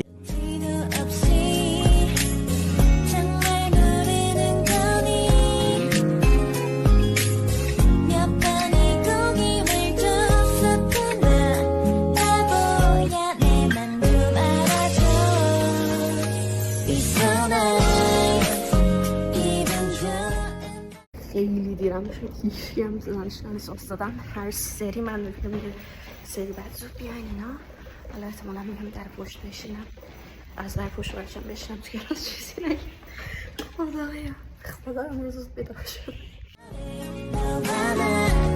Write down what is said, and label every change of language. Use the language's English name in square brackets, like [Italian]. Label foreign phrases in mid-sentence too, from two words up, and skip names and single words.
[Korean] 지도 없이 정말 노리는 거니 몇 번의 고김을 줬었구나 바보야 내 맘 좀 알아줘 [English] Be so nice [Persian] خیلی دیرم شد هیچی هم دانشگاه دادم هر سری من میگم سری بعد زود بیاین اینا حالا احتمالا میگم در پشت بشینم از در پشت بشینم تو کلاس چیزی نگیم خدایا امروز زود بیدار شد [Korean] 너와 나